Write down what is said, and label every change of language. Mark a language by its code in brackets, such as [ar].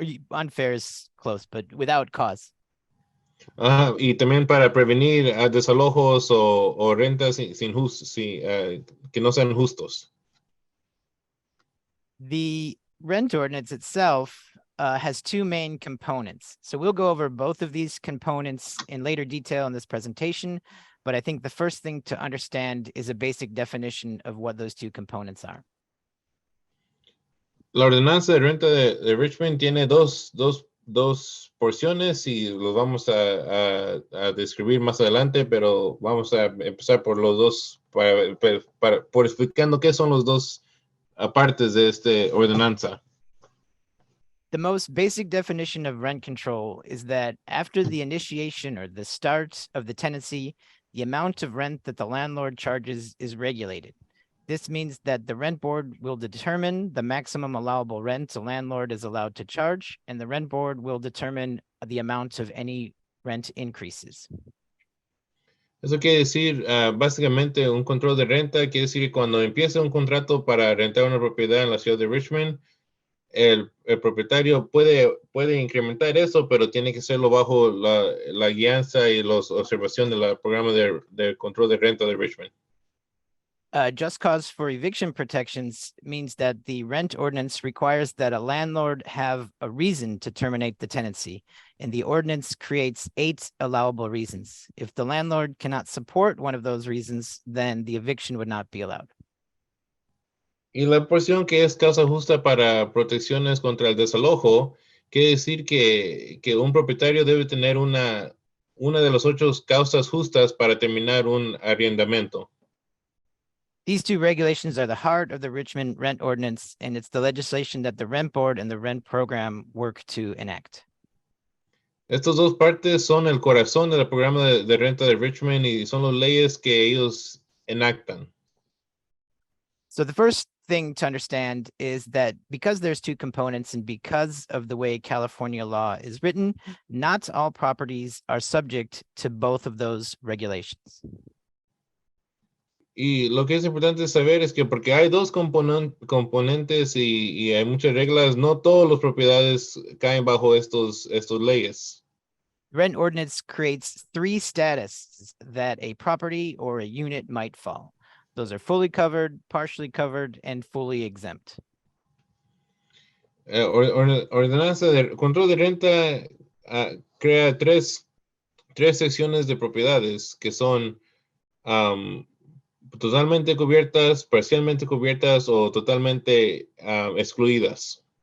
[en] Unfair is close, but without cause. [es] Y también para prevenir desalojos o rentas que no sean justos. [en] The rent ordinance itself has two main components. So we'll go over both of these components in later detail in this presentation, but I think the first thing to understand is a basic definition of what those two components are. [es] La ordenanza de renta de Richmond tiene dos porciones y los vamos a describir más adelante, pero vamos a empezar por los dos, por explicando qué son los dos partes de esta ordenanza. [en] The most basic definition of rent control is that after the initiation or the start of the tenancy, the amount of rent that the landlord charges is regulated. This means that the rent board will determine the maximum allowable rent a landlord is allowed to charge, and the rent board will determine the amount of any rent increases. [es] Eso quiere decir, básicamente, un control de renta quiere decir que cuando empieza un contrato para rentar una propiedad en la ciudad de Richmond, el propietario puede incrementar eso, pero tiene que hacerlo bajo la guianza y la observación del programa de control de renta de Richmond. [en] Just cause for eviction protections means that the rent ordinance requires that a landlord have a reason to terminate the tenancy, and the ordinance creates 8 allowable reasons. If the landlord cannot support one of those reasons, then the eviction would not be allowed. [es] Y la porción que es causa justa para protecciones contra el desalojo, quiere decir que un propietario debe tener una de las 8 causas justas para terminar un arrendamiento. [en] These 2 regulations are the heart of the Richmond Rent Ordinance, and it's the legislation that the Rent Board and the Rent Program work to enact. [es] Estas 2 partes son el corazón del programa de renta de Richmond y son las leyes que ellos enactan. [en] So the first thing to understand is that because there's 2 components and because of the way California law is written, not all properties are subject to both of those regulations. [es] Y lo que es importante saber es que porque hay 2 componentes y hay muchas reglas, no todas las propiedades caen bajo estos leyes. [en] Rent ordinance creates 3 statuses that a property or a unit might fall. Those are fully covered, partially covered, and fully exempt. [es] Ordenanza de control de renta crea 3 secciones de propiedades que son totalmente cubiertas, parcialmente cubiertas o totalmente excluidas.